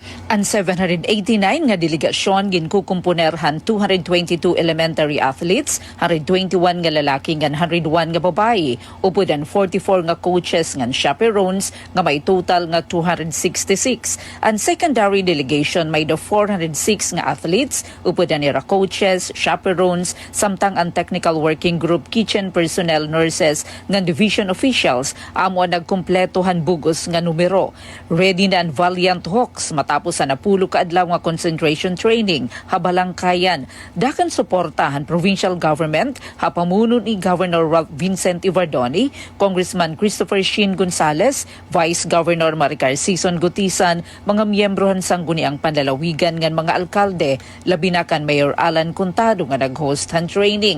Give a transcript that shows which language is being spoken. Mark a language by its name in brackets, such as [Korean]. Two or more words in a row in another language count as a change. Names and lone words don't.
[Waray] Ang 789 nga delegasyon ginkukumponerhan 222 [English] elementary athletes, [Waray] 121 nga lalaki ngan 101 nga babae, upod ang 44 nga coaches ngan chaperones nga may total nga 266. Ang [English] secondary delegation [Waray] may the 406 nga athletes, upod ang ira coaches, chaperones, samtang ang [English] technical working group, kitchen personnel, nurses, [Waray] nga [English] division officials, [Waray] amo nagkumpletohan bugos nga numero. Ready na ang Valiant Hawks matapos sa napulo ka adlaw nga [English] concentration training, [Waray] habalangkayan. Dakan suportahan [English] provincial government, [Waray] hapamuno ni Governor Ralph Vincent Ivardoni, Congressman Christopher Shin Gonzales, Vice Governor Maricar Sison Gutisan, mga miyembrohan sang guniang panlalawigan ngan mga alkalde, labi na kan Mayor Alan Contado nga nag-host han training.